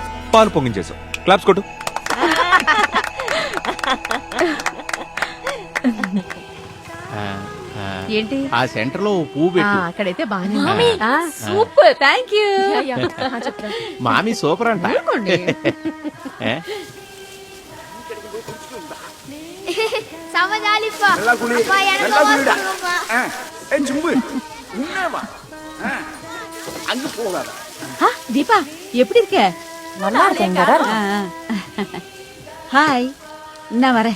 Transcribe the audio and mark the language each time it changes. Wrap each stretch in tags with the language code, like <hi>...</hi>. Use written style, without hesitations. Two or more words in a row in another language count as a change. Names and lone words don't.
<te>పాలు పొంగించేసావు. క్లాప్స్ కొట్టు. ఏంటి ఆ సెంటర్ లో పువ్వు పెట్టు. అక్కడైతే బాగానే సూపర్,</te> <en>thank you.</en> <te>మామి సూపర్ అంట. ఏ?</te> <ta>தீபா எப்படி இருக்க? நல்லா இருக்கேன். ஹாய், நான் வரேன்.</ta>